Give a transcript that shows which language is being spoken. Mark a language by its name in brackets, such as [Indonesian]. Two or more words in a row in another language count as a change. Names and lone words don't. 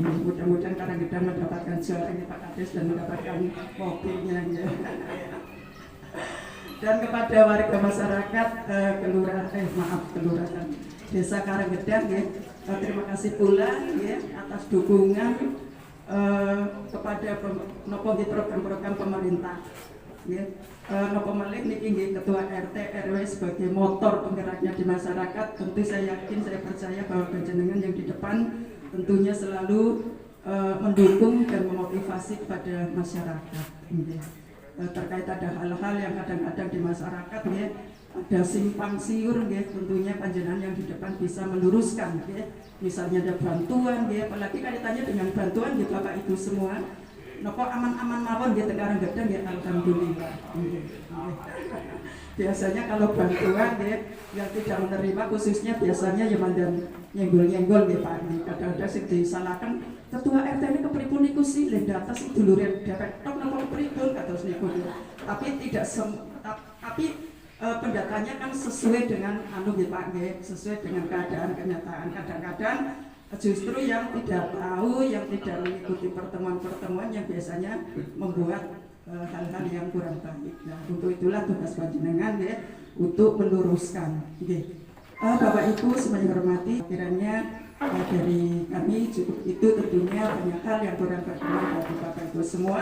[Indonesian] Mudah-mudahan Karanggedang mendapatkan juara ini Pak Kades dan mendapatkan mobilnya. Dan kepada warga masyarakat kelurahan Desa Karanggedang terima kasih pula atas dukungan kepada program-program pemerintah. [Javanese] nggih. Napa malih niki nggih [Indonesian] ketua RT RW sebagai motor penggeraknya di masyarakat. Tentu saya yakin, saya percaya bahwa panjenengan yang di depan tentunya selalu mendukung dan memotivasi kepada masyarakat. Nggih. Terkait ada hal-hal yang kadang-kadang di masyarakat nggih ada simpang siur nggih, tentunya panjenengan yang di depan bisa meluruskan nggih. Misalnya ada bantuan nggih, apalagi kaitannya dengan bantuan nggih Bapak Ibu semua. [Javanese] Napa aman-aman mawon nggih tekarang gedang nggih, alhamdulillah. [Indonesian] Biasanya kalau bantuan nggih yang tidak menerima khususnya biasanya ya [Javanese] mandan nyenggol-nyenggol nggih [Indonesian] Pak. [Javanese] Kadang-kadang sing [Indonesian] disalahkan ketua RT ini [Javanese] kepripun niku sih lha data sing dulure dewek tok napa kepripun kados niku. [Indonesian] Tapi tidak tapi pendatanya kan sesuai dengan anu nggih Pak nggih, sesuai dengan keadaan kenyataan. Kadang-kadang justru yang tidak tahu, yang tidak mengikuti pertemuan-pertemuan yang biasanya membuat hal-hal yang kurang baik. Nah, untuk itulah tugas panjenengan ya, untuk meluruskan. Bapak Ibu semuanya hormati, kiranya dari kami cukup itu, tentunya banyak hal yang kurang berkenan bagi Bapak Ibu semua.